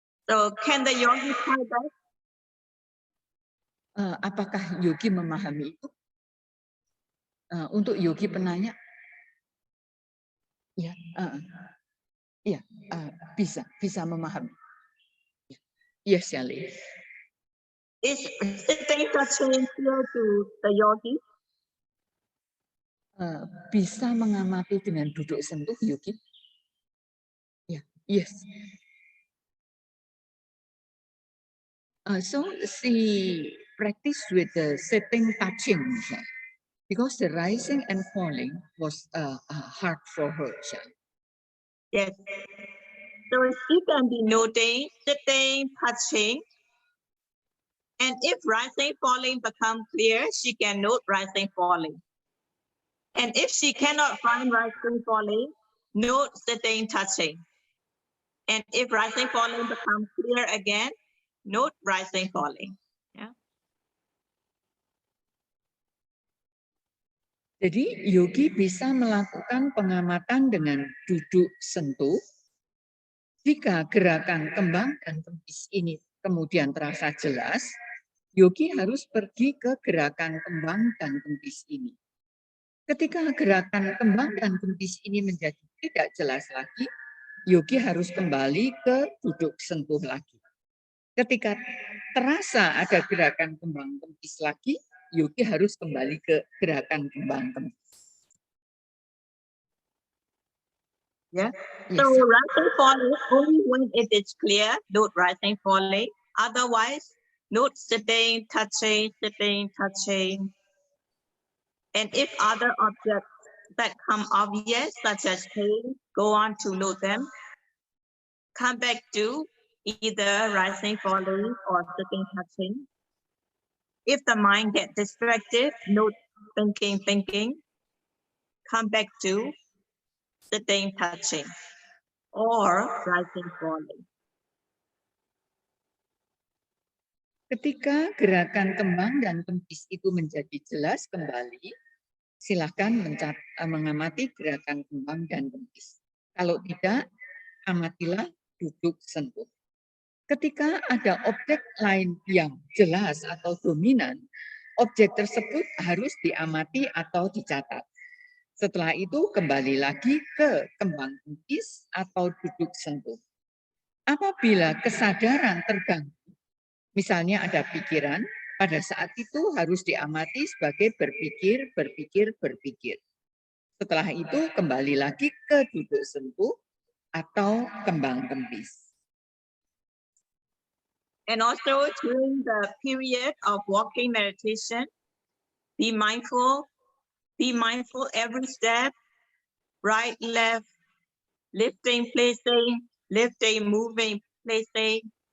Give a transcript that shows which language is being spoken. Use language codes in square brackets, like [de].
[en] So can the yogi try that? [id] Apakah yogi memahami itu? Untuk yogi penanya, ya, bisa memahami. [en] Yes, Yali. Is sitting touching clear to the yogi? [id] Bisa mengamati dengan duduk sentuh yogi? Ya, yes. [en] So she practiced with the sitting touching, because the rising and falling was hard for her. Yes. So she can be noting, sitting, touching. And if rising, falling become clear, she can note rising, falling. And if she cannot find rising, falling, note sitting, touching. And if rising, falling become clear again, note rising, falling. Yeah. [id] Jadi yogi bisa melakukan pengamatan dengan duduk sentuh. Jika gerakan kembang dan kempis ini kemudian terasa jelas, yogi harus pergi ke gerakan kembang dan kempis ini. Ketika gerakan kembang dan kempis ini menjadi tidak jelas lagi, yogi harus kembali ke duduk sentuh lagi. Ketika terasa ada gerakan kembang kempis lagi, yogi harus kembali ke gerakan kembang kempis. [en] Yeah. Yes. So rising, falling only when it is clear, note rising, falling. Otherwise, note sitting, touching, sitting, touching. And if other objects that come obvious, such as pain, go on to note them. Come back to either rising, falling, or sitting, touching. If the mind gets distracted, note thinking. Come back to sitting, touching, or rising, falling. [id] Ketika gerakan kembang dan kempis itu menjadi jelas kembali, silakan mengamati gerakan kembang dan kempis. Kalau tidak, amatilah duduk sentuh. Ketika ada objek lain yang jelas atau dominan, objek tersebut harus diamati atau dicatat. Setelah itu kembali lagi ke kembang kempis atau duduk sentuh. Apabila kesadaran terganggu, misalnya ada pikiran, pada saat itu harus diamati sebagai berpikir. Setelah itu kembali lagi ke duduk sentuh atau kembang kempis. [en] And also during the period of walking meditation, be mindful every step, right, left, lifting, placing, moving, placing.